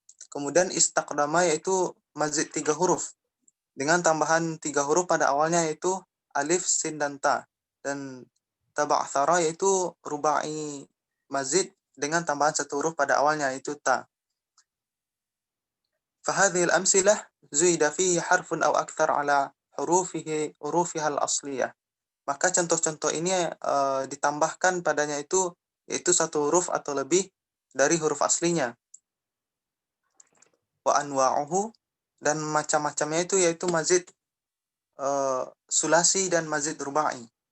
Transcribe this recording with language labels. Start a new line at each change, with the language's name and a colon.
Indonesian: Kemudian istaqdama yaitu mazid tiga huruf dengan tambahan tiga huruf pada awalnya yaitu alif, sin, dan ta. Dan taba'thara yaitu rubai mazid dengan tambahan satu huruf pada awalnya yaitu ta.
Arabic: فهذه الأمثلة زيد فيه حرف أو أكثر على حروفها الأصلية.
Indonesian: Maka contoh-contoh ini ditambahkan padanya yaitu satu huruf atau lebih dari huruf aslinya.
Arabic: Wa anwa'uhu,
Indonesian: dan macam-macamnya yaitu mazid sulasi dan mazid rubai.